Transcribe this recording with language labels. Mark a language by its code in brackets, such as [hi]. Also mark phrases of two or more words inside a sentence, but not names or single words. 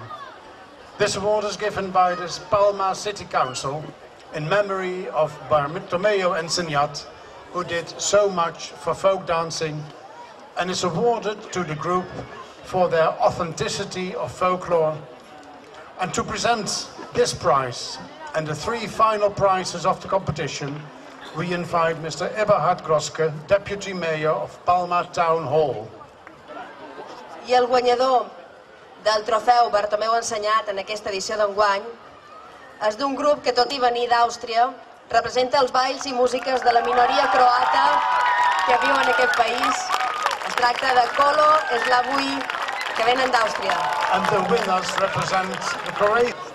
[en] This award is given by the Palma City Council in memory of Bartomeu Ensenyat, who did so much for folk dancing, and is awarded to the group for their authenticity of folklore. And to present this prize and the three final prizes of the competition, we invite Mr. Eberhard Groske, Deputy Mayor of Palma Town Hall. [ca] I el guanyador del trofeu Bartomeu Ensenyat en aquesta edició d'enguany és d'un grup que, tot i venir d'Àustria, representa els balls i músiques de la minoria croata que viu en aquest país. Es tracta de Kolo Slavui, que venen d'Àustria. [en] And the winners represent the Croatian.